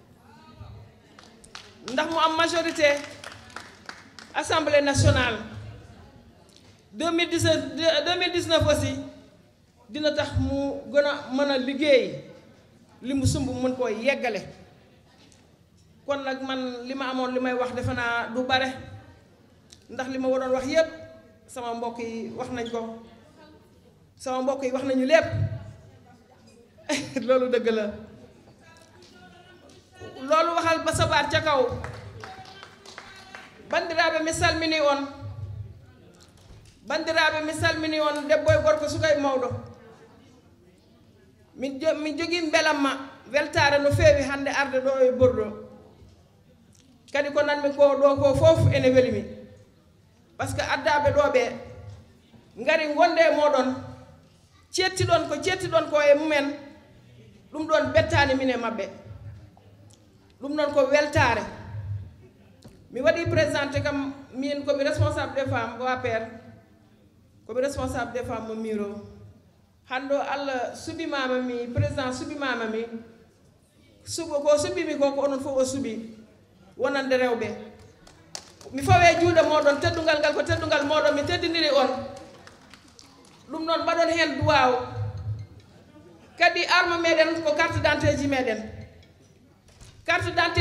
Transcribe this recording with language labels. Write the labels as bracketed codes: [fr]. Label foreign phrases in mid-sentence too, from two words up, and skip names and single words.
[wo] ndax mu am [fr] majorité assemblée nationale [wo] 2019 aussi dina tax mu gën a mën a liggéey li mu sumb mën koo yeggale kon nag man li ma amoon li may wax defe naa du bare ndax li ma waroon wax yépp sama mbokk yi wax nañ ko sama mbokk yi wax nañu lépp loolu dëgg la loolu waxal ba sabaat [ff] ca kaw bandiraɓe mi salmini on debbo e gorko suka e mawɗo mi jogii mbelamma weltare no feewi hannde arde ɗo e Bordeaux kadi ko nanmi ko ɗo ko fof ene welimi [fr] par ce que [ff] addaɓe ɗo ɓe ngari gonde e moɗon cettiɗon ko e mumen ɗum ɗon bettani min e maɓɓe ɗum ɗon ko weltare mi waɗi présenté kam min komi [fr] responsable des femmes [ff] mo APR komi [fr] responsable des femmes [ff] mo Miro hande Allah suɓimama mi président suɓimama mi ko suɓimi ko onon fof o suuɓi wonande rewɓe mi fawe juuɗe moɗon teddungal ngal ko teddungal moɗon mi teddiniri on ɗum noon mbaɗon hen duwaw kadi arme meɗen ko [fr] carte d'identité [ff] ji meɗen [fr] carte d'identité